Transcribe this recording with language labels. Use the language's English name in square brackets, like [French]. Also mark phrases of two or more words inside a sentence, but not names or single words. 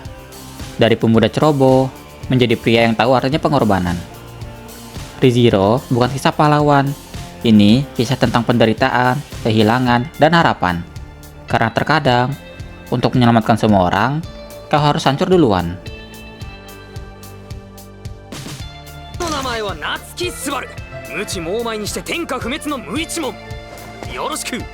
[Indonesian] Dari pemuda ceroboh, menjadi pria yang tahu artinya pengorbanan. ReZero bukan kisah pahlawan. Ini kisah tentang penderitaan, kehilangan, dan harapan. Karena terkadang, untuk menyelamatkan semua orang, kau harus hancur duluan. [Japanese] の名前は夏木スバル。無知猛邁にして天下不滅の無一文。よろしく。